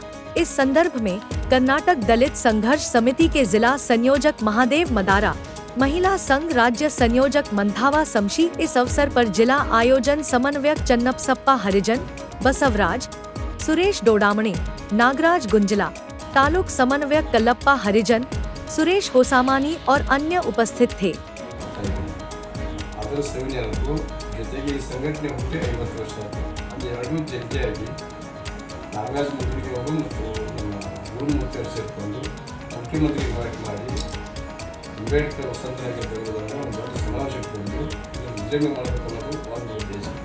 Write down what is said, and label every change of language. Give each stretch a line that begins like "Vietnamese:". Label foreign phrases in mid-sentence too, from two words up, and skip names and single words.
Hindi: इस संदर्भ में कर्नाटक दलित संघर्ष समिति के जिला संयोजक महादेव मदारा, महिला संघ राज्य संयोजक मंथावा समशी, इस अवसर पर जिला आयोजन समन्वयक चन्नप्सप्पा हरिजन, बसवराज, सुरेश डोडामणे, नागराज गुंजला, तालुक समन्वयक कल्लप्पा हरिजन, सुरेश होसामानी और अन्य उपस्थित थे।
Kannada: ಅಂಬೇಡ್ಕರ್ ವಸಂತನಗರ ಬೆಂಗಳೂರಲ್ಲಿ ಒಂದು ದೊಡ್ಡ ಸಮಾವೇಶ ಇಟ್ಕೊಂಡು ವಿಜೃಂಭಣೆ ಮಾಡಬೇಕು ಅನ್ನೋದು ಒಂದು ಉದ್ದೇಶ.